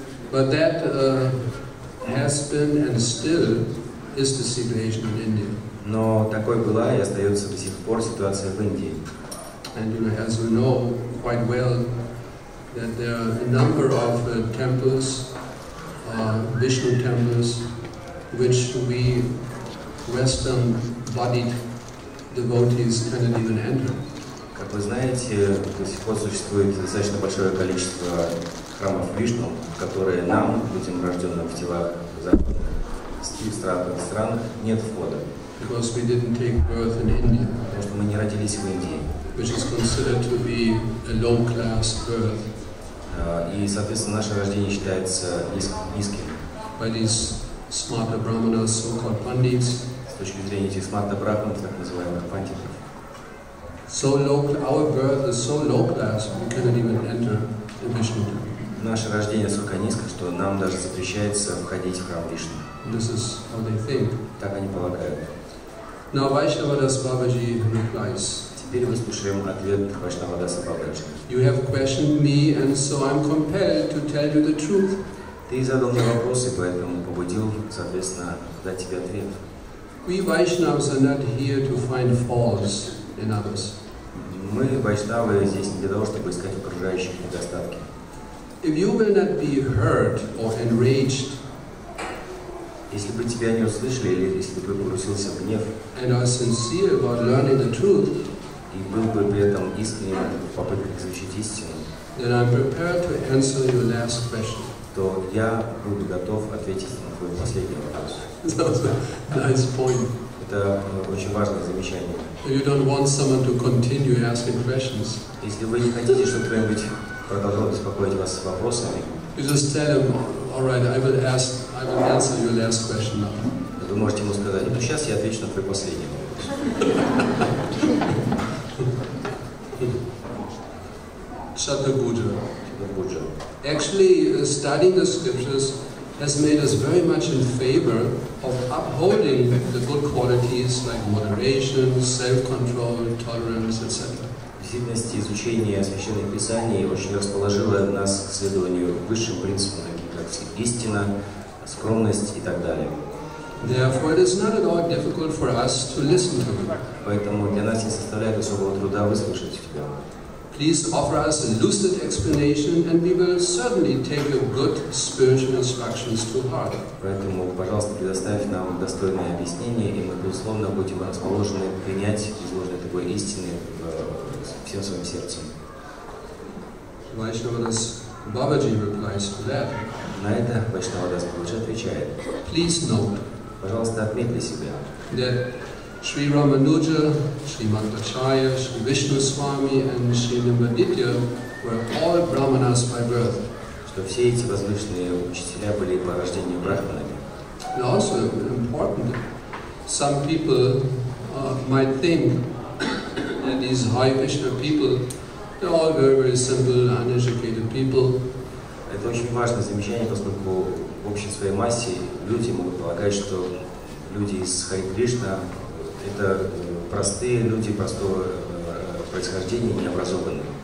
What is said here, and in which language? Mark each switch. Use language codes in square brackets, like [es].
[en] But that has been and still is the situation in India. [ru] Но такой была и остается до сих пор ситуация в Индии. [en] And as you know quite well, that there are a number of temples, Vishnu temples, which we Western-bodied devotees cannot even enter. [ru] Как вы знаете, до сих пор существует достаточно большое количество храмов Вишну, которые нам, людям, рожденным в телах западных стран, нет входа. [en] Because we didn't take birth in India. [ru] Потому что мы не родились в Индии. [en] Which is considered to be a low-class birth. [ru] И, соответственно, наше рождение считается низким. [en] By these smarta brahmanas, so-called pandits. [ru] С точки зрения этих смарта брахманов, так называемых пандитов. [en] So low, our birth is so low class we cannot even enter the Vishnu temple. [ru] Наше рождение настолько низко, что нам даже запрещается входить в храм Вишну. [en] This is how they think. [ru] Так они полагают. [en] Now Vaishnavadas Babaji replies. [ru] Теперь выслушаем ответ Вайшнавадаса Бабаджи. [en] You have questioned me, and so I'm compelled to tell you the truth. [ru] Ты задал мне вопросы, поэтому побудил, соответственно, дать тебе ответ. [en] We Vaishnavas are not here to find faults in others. [ru] Мы, вайшнавы, здесь не для того, чтобы искать в окружающих недостатки. [en] If you will not be hurt or enraged, [ru] если бы тебя не услышали, или если бы погрузился в гнев, [en] and are sincere about learning the truth, [ru] и был бы при этом искренним в попытках изучить истину, [en] then I'm prepared to answer your last question. [ru] То я буду готов ответить на твой последний вопрос. [en] That's a nice point. [ru] Это очень важное замечание. [en] You don't want someone to continue asking questions. [ru] Если вы не хотите, чтобы кто-нибудь продолжал беспокоить вас вопросами, [en] you just tell him, all right, I will answer your last question now. [ru] Вы можете ему сказать, ну сейчас я отвечу на твой последний вопрос. Shatapuja. [en] Actually, studying the scriptures has made us very much in favor of upholding the good qualities like moderation, self-control, tolerance, etc. [ru] В действительности, изучение священных писаний очень расположило нас к следованию высшим принципам, таким как истина, скромность и так далее. [en] Therefore, it is not at all difficult for us to listen to you. [ru] Поэтому для нас не составляет особого труда выслушать тебя. [en] Please offer us a lucid explanation, and we will certainly take your good spiritual instructions to heart. [ru] Поэтому, пожалуйста, предоставь нам достойное объяснение, и мы, безусловно, будем расположены принять изложенные тобой истины всем своим сердцем. [en] Vaishnavadas Babaji replies to that. [ru] На это Вайшнавадас Бабаджи отвечает. [en] Please note, [ru] пожалуйста, отметь для себя, [en] that Sri Ramanuja, Sri Madhvacharya, Sri Vishnu Swami and Sri Nimbaditya were all brahmanas by birth. [ru] Что все эти возвышенные учителя были по рождению брахманами. [en] And also important, some people might think that these high Vishnu people, they're all very, very simple, uneducated people. [ru] Это очень важное замечание, поскольку в общей своей массе люди могут полагать, что люди из Хари Кришна это простые люди, простого происхождения, необразованные.